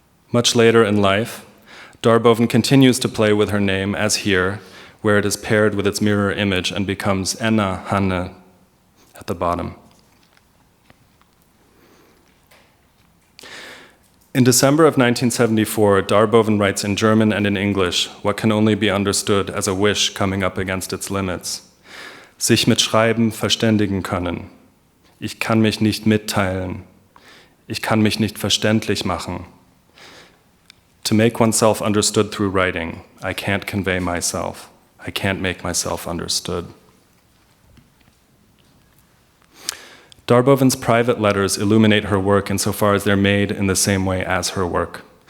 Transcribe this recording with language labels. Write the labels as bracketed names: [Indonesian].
[English] Much later in life, Darboven continues to play with her name, as here, where it is paired with its mirror image and becomes Enna Hanne at the bottom. In December of 1974, Darboven writes in German and in English what can only be understood as a wish coming up against its limits. [German] Sich mit Schreiben verständigen können. Ich kann mich nicht mitteilen. Ich kann mich nicht verständlich machen. [English] To make oneself understood through writing, I can't convey myself. I can't make myself understood. Darboven's private letters illuminate her work insofar as they're made in the same way as her work.